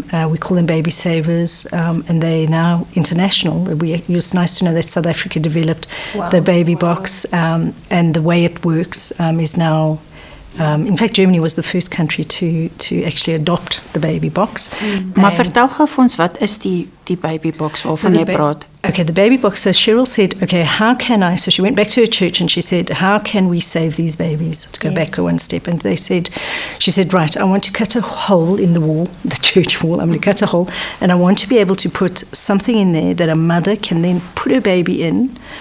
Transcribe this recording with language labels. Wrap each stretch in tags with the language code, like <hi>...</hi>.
<en>We call them baby savers, and they're now international. It's nice to know that South Africa developed the baby box, and the way it works is now. In fact, Germany was the first country to actually adopt the baby box.</en> <af>Maar vertel gou vir ons, wat is die baby box waarvan jy praat?</af> <en>Okay, the baby box. So Cheryl said, okay, how can I? So she went back to her church and she said, how can we save these babies? To go back one step, and she said, right, I want to cut a hole in the wall, the church wall. I'm going to cut a hole, and I want to be able to put something in there that a mother can then put her baby in.</en>